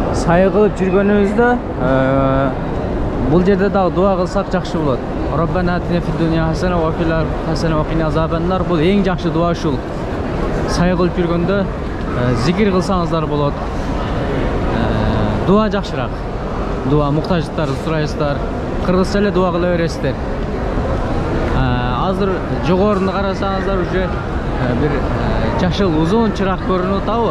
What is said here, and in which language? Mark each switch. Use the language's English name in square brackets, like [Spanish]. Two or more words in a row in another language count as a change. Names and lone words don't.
[Kyrgyz] сай кылып жүргөнүбүздө бул жерде дагы дуа кылсак жакшы болот. [Arabic] ربنا آتنا في الدنيا حسنة وفي الآخرة حسنة وقنا عذاب النار. [Kyrgyz] Бул эң жакшы дуа ушул. Сай кылып жүргөндө зикир кылсаңыздар болот. Дуа жакшыраак. Дуа муктаждыктарды сурайсыздар. Кыргызча эле дуа кыла бересиздер. Азыр жогорунда карасаңыздар уже бир жашыл узун чырак көрүнүп атабы?